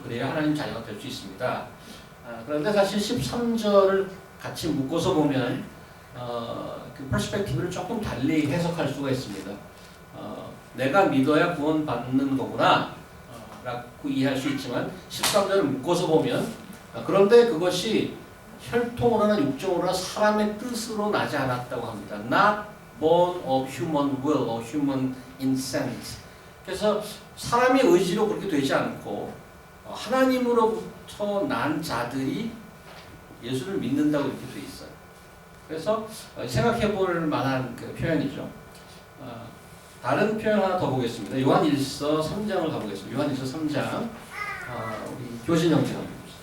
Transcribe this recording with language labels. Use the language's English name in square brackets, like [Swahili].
[Korean] 그래야 하나님 자녀가 될 수 있습니다. 그런데 사실 13절을 같이 묶어서 보면 그 퍼스펙티브를 조금 달리 해석할 수가 있습니다. 내가 믿어야 구원받는 거구나 라고 이해할 수 있지만 13절을 묶어서 보면 그런데 그것이 혈통으로나 육정으로나 사람의 뜻으로 나지 않았다고 합니다. [English] Not born of human will or human instinct. [Korean] 그래서 사람의 의지로 그렇게 되지 않고 하나님으로부터 난 자들이 예수를 믿는다고 이렇게 돼 있어요. 그래서 생각해 볼 만한 그 표현이죠. 다른 표현 하나 더 보겠습니다. 요한일서 3장을 가보겠습니다. 요한일서 3장 우리 교신 형제가 보겠습니다.